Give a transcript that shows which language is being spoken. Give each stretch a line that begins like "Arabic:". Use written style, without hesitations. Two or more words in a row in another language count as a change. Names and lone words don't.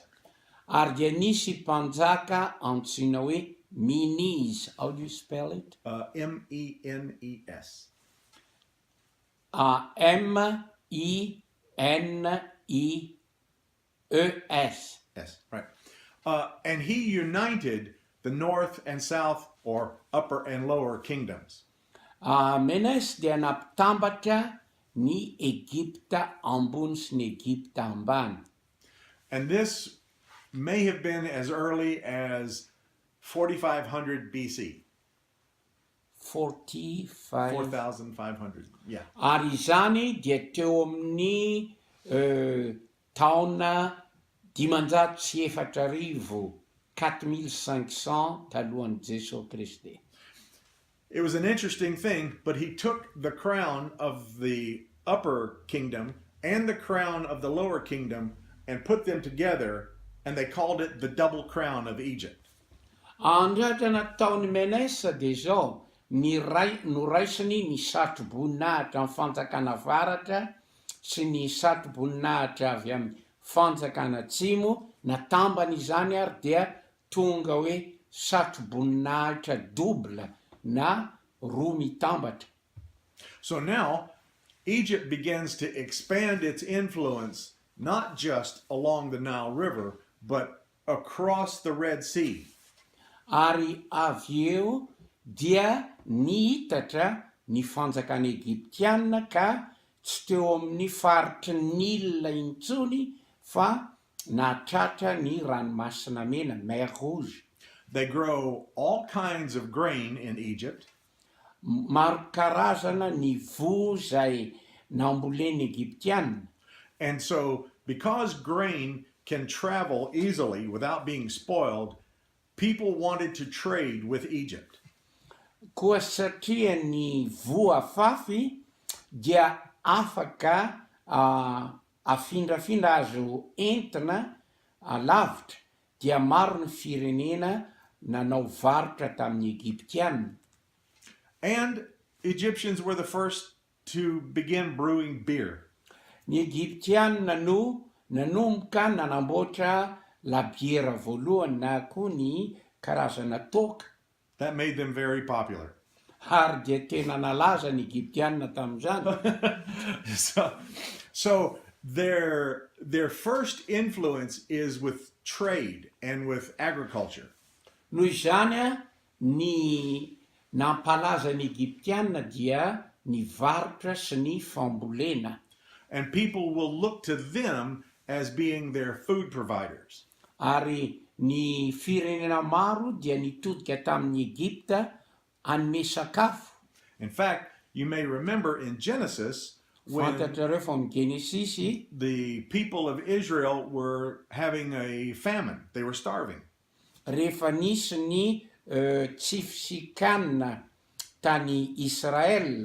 Malagasy: Ary dia nisy mpanjaka antsoina hoe Menes.
English: How do you spell it? M-E-N-E-S. M-E-N-E-E-S. Yes, right. And he united the north and south, or upper and lower kingdoms.
Malagasy: Menes dia nampitambatra ny Egipta ambony sy ny Egipta ambany.
English: And this may have been as early as 4500 BC. 45. 4500, yeah.
Malagasy: Ary izany dia teo amin'ny taona 504 4500 talohan'i Jesosy Kristy.
English: It was an interesting thing, but he took the crown of the upper kingdom and the crown of the lower kingdom and put them together, and they called it the double crown of Egypt.
Malagasy: Andratra nataony Menes dia zao, noraisiny ny satroboninahitra amin'ny fanjakana avaratra sy ny satroboninahitra avy amin'ny fanjakana atsimo, natambany izany ary dia tonga hoe satroboninahitra double na roa mitambatra.
English: So now, Egypt begins to expand its influence not just along the Nile River, but across the Red Sea.
Malagasy: Ary avy eo dia nihitatra ny fanjakana Egyptianina ka tsy teo amin'ny faritry Nil intsony fa nahatratra ny ranomasina mena,
French: Mer Rouge.
English: They grow all kinds of grain in Egypt.
Malagasy: Maro karazana ny vo zay namboleny Egyptianina.
English: And so, because grain can travel easily without being spoiled, people wanted to trade with Egypt.
Malagasy: Koa satria ny vo afafy dia afaka afindrafindra azo entina lavitra, dia maro ny firenena nanao varotra tamin'ny Egyptianina.
English: And Egyptians were the first to begin brewing beer.
Malagasy: Ny Egyptianina no nanomboka nanamboatra labiera voalohany na koa ny karazana toaka.
English: That made them very popular.
Malagasy: Ary dia tena nalaza ny Egyptianina tamin'izany.
English: So their first influence is with trade and with agriculture.
Malagasy: Noho izany ny nampalaza ny Egyptianina dia ny varotra sy ny fambolena.
English: And people will look to them as being their food providers.
Malagasy: Ary ny firenena maro dia nitodika tamin'ny Egypta hanome sakafo.
English: In fact, you may remember in Genesis when
Malagasy: Fantatrareo fa amin'ny Genesisy
English: the people of Israel were having a famine. They were starving.
Malagasy: rehefa nisy ny tsy fisikanina tany Israel.